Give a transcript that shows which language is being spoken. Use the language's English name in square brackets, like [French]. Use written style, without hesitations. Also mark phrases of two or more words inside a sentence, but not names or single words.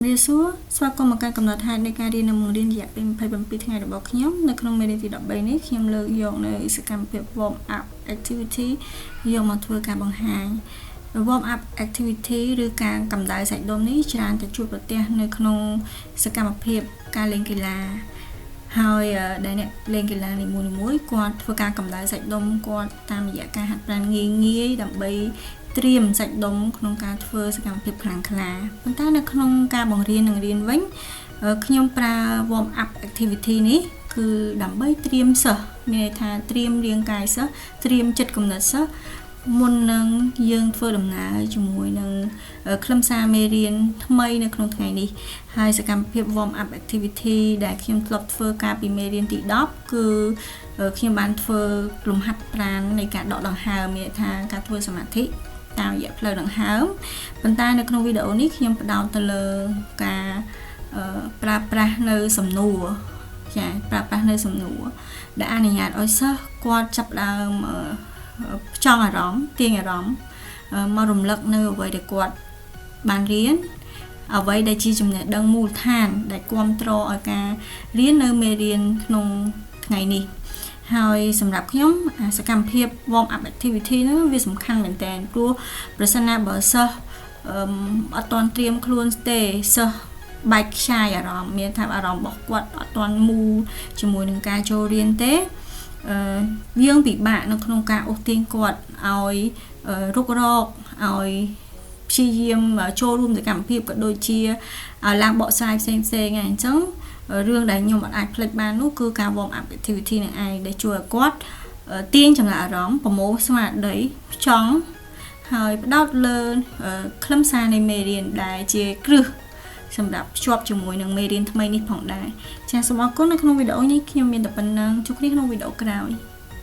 [Khmer] រៀនសួរស្វាគមន៍មកកាន់កំណត់ហេតុនៃការរៀននៅបង្រៀនរយៈពេល27ថ្ងៃរបស់ខ្ញុំនៅក្នុងមេរៀនទី13នេះខ្ញុំលើកយកនៅសកម្មភាព [English] warm up activity [Khmer] យកមកធ្វើការបង្ហាញ [English] warm up activity [Khmer] ឬការកម្ដៅសាច់ដុំនេះច្រើនតែជួបប្រទះនៅក្នុងសកម្មភាពការលេងកីឡាហើយដែលអ្នកលេងកីឡានីមួយៗគាត់ធ្វើការកម្ដៅសាច់ដុំគាត់តាមរយៈការហាត់ប្រាណងាយៗដើម្បីត្រៀមសាច់ដុំក្នុងការធ្វើសកម្មភាពខ្លាំងក្លាប៉ុន្តែនៅ ក្នុងការបង្រៀននិងរៀនវិញខ្ញុំប្រើ [English] warm up activity [Khmer] នេះគឺដើម្បីត្រៀមសិស្សមានន័យថាត្រៀមរាងកាយសិស្សត្រៀមចិត្តគំនិតសិស្សមុននឹងយើងធ្វើដំណើរជាមួយនឹងខ្លឹមសារមេរៀនថ្មីនៅក្នុងថ្ងៃនេះហើយសកម្មភាព [English] warm up activity [Khmer] ដែលខ្ញុំធ្លាប់ធ្វើកាលពីមេរៀនទី10គឺខ្ញុំបានធ្វើលំហាត់ ប្រាណនៃការដកដង្ហើមមានន័យថាការធ្វើសមាធិតាមរយៈផ្លូវដង្ហើមប៉ុន្តែនៅក្នុងវីដេអូនេះខ្ញុំផ្ដោតទៅលើការប្រើប្រាស់នៅសំណួរចាប្រើប្រាស់នៅសំណួរដែលអនុញ្ញាតឲ្យសិស្សគាត់ចាប់ផ្ដើមចង់ អារម្មណ៍ទាញអារម្មណ៍មករំលឹកនៅអ្វីដែលគាត់បានរៀនអ្វីដែលជាចំណេះដឹងមូលដ្ឋានដែលគាំទ្រឲ្យការរៀននៅមេរៀនក្នុងថ្ងៃនេះហើយសម្រាប់ខ្ញុំសកម្មភាព [English] warm up activity [Khmer] នោះវាសំខាន់មែនតើព្រោះប្រសិនណាបើសិស្សអត់ទាន់ត្រៀមខ្លួនទេសិស្សបែកខ្ចាយអារម្មណ៍មានថា អារម្មណ៍របស់គាត់អត់ទាន់មូលជាមួយនឹងការចូលរៀនទេយើងពិបាកនៅក្នុងការអូសទាញ គាត់ឲ្យរុករកឲ្យព្យាយាមចូលរួមសកម្មភាពក៏ដូចជាឡើងបកស្រាយផ្សេងៗអញ្ចឹងរឿងដែលខ្ញុំអាចផ្លេចបាននោះគឺការ [English] warm up activity [Khmer] នឹងឯងដែលជួយឲ្យគាត់ទាញចំណាប់អារម្មណ៍ប្រមូលស្មារតីចង់ហើយផ្ដោតលើខ្លឹមសារនៃមេរៀនដែលជាគ្រឹះសម្រាប់ភ្ជាប់ជាមួយនឹងមេរៀនថ្មីនេះផងដែរចាសសូមអរគុណនៅក្នុងវីដេអូនេះខ្ញុំមានតែប៉ុណ្្នឹងជួបគ្នាក្នុងវីដេអូក្រោយ